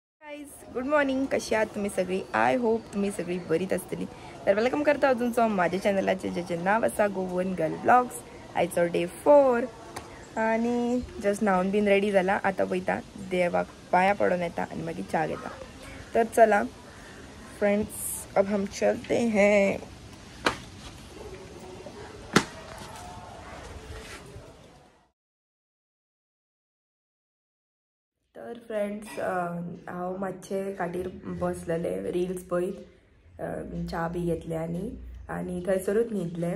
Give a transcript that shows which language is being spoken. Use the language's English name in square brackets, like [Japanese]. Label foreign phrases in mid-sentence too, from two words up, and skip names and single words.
[English] good morning. [Marathi] कशी आहात तुम्ही सगळी? [English] I hope [Konkani] तुम्ही सगळी बरीच असतली. तर वेलकम करता तुमचं माझ्या चॅनलाचे ज्याचे नाव असा गोवन गर्ल ब्लॉग्स. आयचो डे 4 आणि जस्ट न्हावून [English] been ready [Konkani] झाला. आता वयता देवाक पाया पडून येता आणि मागीर चा घेता. तर चला फ्रेंड्स, [Hindi] अब हम चलते हैं. [Konkani] तर फ्रेंड्स, हांव मातशे काटीर बसलेले रिल्स पळयत चा बी घेतले आनी थंयसरूच न्हिदले.